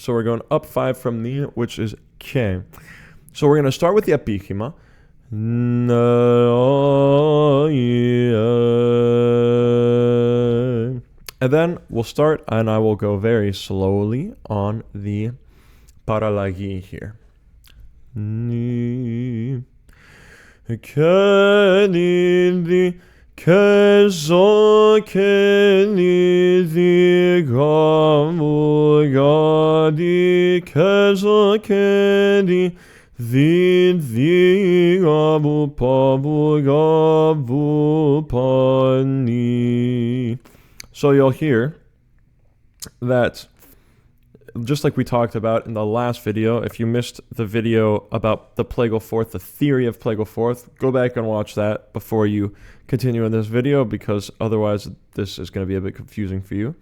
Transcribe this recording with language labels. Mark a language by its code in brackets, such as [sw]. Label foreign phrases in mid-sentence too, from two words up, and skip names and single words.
[en] So we're going up 5 from the, which is K. So we're going to start with the apichima. And then we'll start, and I will go very slowly on the paralagi here. Kezo kedi gamu gadi kezo kedi di gabu pabu gabu pani. So you'll hear that, just like we talked about in the last video. If you missed the video about the Plagal fourth, the theory of Plagal fourth, go back and watch that before you continue in this video, because otherwise this is going to be a bit confusing for you.